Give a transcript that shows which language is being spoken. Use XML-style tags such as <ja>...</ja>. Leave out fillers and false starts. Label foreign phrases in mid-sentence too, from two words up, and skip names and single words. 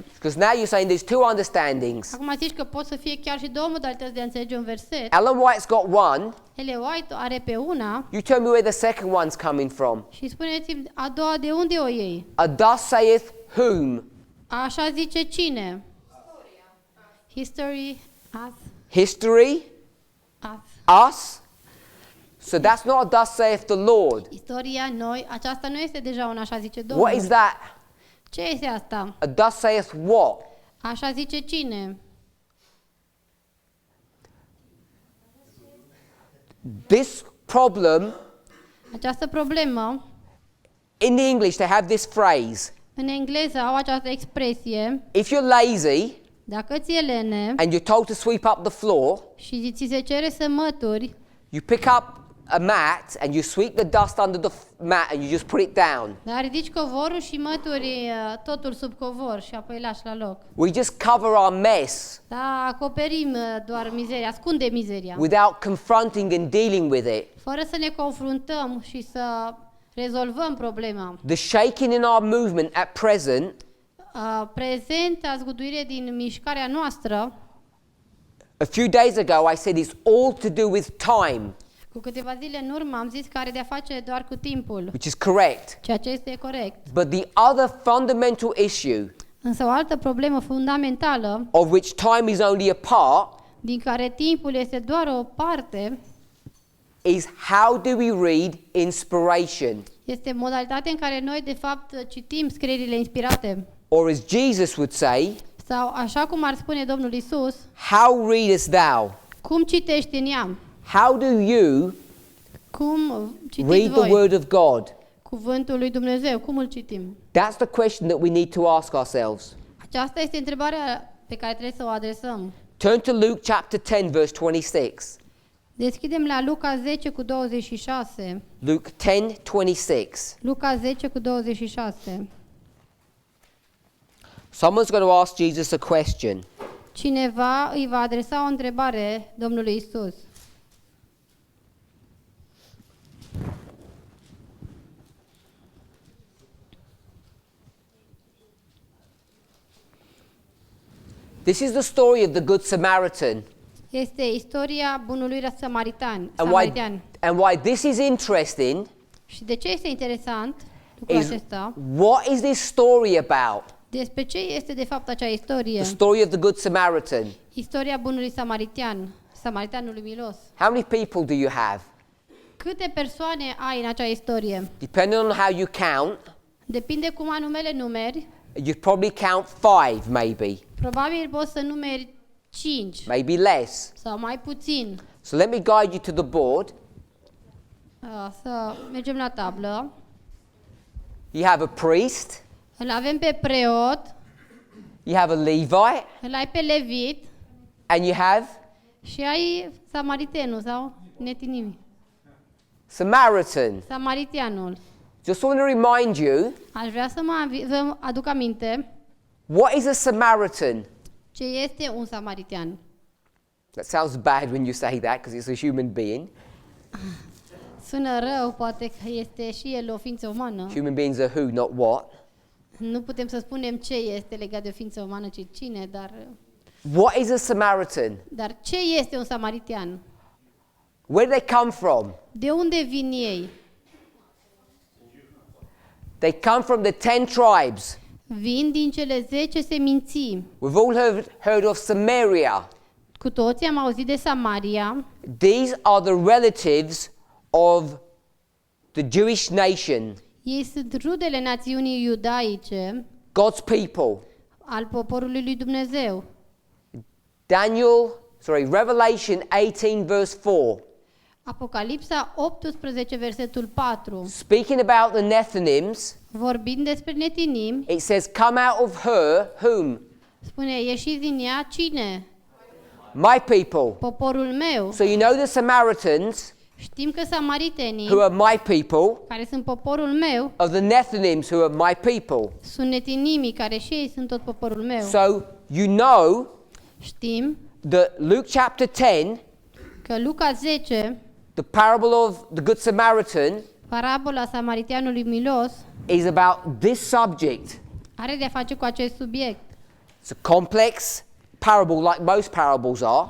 <en>Because now you're saying there's two understandings.</en> <ro>Acum zici că pot să fie chiar și două modalități de a înțelege un verset.</ro> <en>Ellen White's got one.</en> <ro>Ellen White are pe una</ro> <en>You tell me where the second one's coming from.</en> <ro>și spuneți-mi a doua de unde o iei?</ro> <en>A thus saith whom?</en> <ro>Așa zice cine?</ro> <en>History, us, History? us. Us? So that's not a thus saith the Lord.</en> <ro>Istoria, noi, aceasta nu este deja un așa zice Domnul.</ro> <en>What is that?</en> <ro>Ce este asta?</ro> <en>A thus saith what?</en> <ro>Așa zice cine?</ro> <en>This problem,</en> <ro>Această problemă,</ro> <en>in the English they have this phrase.</en> <ro>în engleză au această expresie,</ro> <en>If you're lazy</en> <ro>dacă ți-e lene</ro> <en>and you're told to sweep up the floor,</en> <ro>și ți se cere să mături,</ro> <en>you pick up a mat and you sweep the dust under the mat and you just put it down.</en> <ro>dar ridici covorul și mături totul sub covor și apoi lași la loc.</ro> <en>We just cover our mess</en> <ro>Da, acoperim doar mizeria, ascunde mizeria,</ro> <en>without confronting and dealing with it.</en> <ro>fără să ne confruntăm și să rezolvăm problema.</ro> <en>The shaking in our movement at present</en> <ro>Prezenta zguduire din mișcarea noastră,</ro> <en>a few days ago I said it's all to do with time,</en> <ro>cu câteva zile în urmă am zis că are de-a face doar cu timpul,</ro> <en>which is correct.</en> <ro>ceea ce este corect.</ro> <en>But the other fundamental issue,</en> <ro>Însă o altă problemă fundamentală,</ro> <en>of which time is only a part,</en> <ro>din care timpul este doar o parte,</ro> <en>is how do we read inspiration?</en> <ro>este modalitatea în care noi de fapt citim scrierile inspirate.</ro> <en>Or as Jesus would say,</en> <ro>Sau așa cum ar spune Domnul Isus,</ro> <en>how readest thou?</en> <ro>cum citești în ea?</ro> <en>How do you</en> <ro>Cum citiți</ro> <en>read the</en> <ro>voi</ro> <en>word of God?</en> <ro>cuvântul lui Dumnezeu? Cum îl citim?</ro> <en>That's the question that we need to ask ourselves.</en> <ro>Aceasta este întrebarea pe care trebuie să o adresăm.</ro> <en>Turn to Luke chapter 10 verse 26.</en> <ro>Deschidem la Luca 10 cu 26.</ro> <en>Luke 10:26.</en> <ro>Luca 10 cu 26.</ro> <en>Someone's going to ask Jesus a question.</en> <ro>Cineva îi va adresa o întrebare Domnului Isus.</ro> <en>This is the story of the Good Samaritan.</en> <ro>Este istoria bunului samaritan.</ro> <en>And why this is interesting</en> <ro>Și de ce este interesant lucrul</ro> <en>is</en> <ro>acesta?</ro> <en>what is this story about?</en> <ro>Despre ce este de fapt acea istorie?</ro> <en>The story of the Good Samaritan.</en> <ro>Istoria bunului samaritanului milos.</ro> <en>How many people do you have?</en> <ro>Câte persoane ai în acea istorie?</ro> <en>Depending on how you count,</en> <ro>Depinde cum anume le numeri.</ro> <en>you'd probably count 5 maybe,</en> <ro>Probabil poți să numeri 5</ro> <en>maybe less.</en> <ro>sau mai puțin.</ro> <en>So let me guide you to the board.</en> <ro>Să mergem la tablă.</ro> <en>You have a priest,</en> <ro>Îl avem pe preot,</ro> <en>you have a Levite,</en> <ro>îl ai pe levit</ro> <en>and you have</en> <ro>și ai samaritenul sau netinimi.</ro> <en>Samaritan.</en> <ro>Samaritianul.</ro> <en>Just want to remind you,</en> <ro>Aș vrea să vă aduc aminte</ro> <en>what is a Samaritan?</en> <ro>ce este un samaritian.</ro> <en>That sounds bad when you say that because it's a human being.</en> <ro>Sună rău, poate că este și el o ființă umană.</ro> <en>Human beings are who, not what.</en> <ro>Nu putem să spunem ce este legat de o ființă umană, ci cine,</ro> <en>What is a Samaritan?</en> <ro>dar ce este un samaritian?</ro> <en>Where do they come from?</en> <ro>De unde vin ei?</ro> <en>They come from the 10 tribes.</en> <ro>Vin din cele 10 seminții.</ro> <en>We've all heard of Samaria.</en> <ro>Cu toții am auzit de Samaria.</ro> <en>These are the relatives of the Jewish nation,</en> <ro>Ei sunt rudele națiunii iudaice,</ro> <en>God's people.</en> <ro>al poporului lui Dumnezeu.</ro> <en>Revelation 18 verse 4.</en> <ro>Apocalipsa 18, versetul 4.</ro> <en>Speaking about the Nethinims,</en> <ro>Vorbind despre netinim,</ro> <en>it says, come out of her, whom?</en> <ro>spune, ieșiți din ea cine?</ro> <en>My people.</en> <ro>Poporul meu.</ro> <en>So you know the Samaritans,</en> <ro>Știm că samaritenii,</ro> <en>who are my people,</en> <ro>care sunt poporul meu,</ro> <en>are the Nethinims, who are my people.</en> <ro>sunt netinimii, care și ei sunt tot poporul meu.</ro> <en>So you know</en> <ro>Știm</ro> <en>that Luke chapter 10</en> <ro>că Luca 10,</ro> <en>the parable of the Good Samaritan,</en> <ro>parabola samariteanului milos,</ro> <en>is about this subject.</en> <ro>are de a face cu acest subiect.</ro> <en>It's a complex parable like most parables are,</en>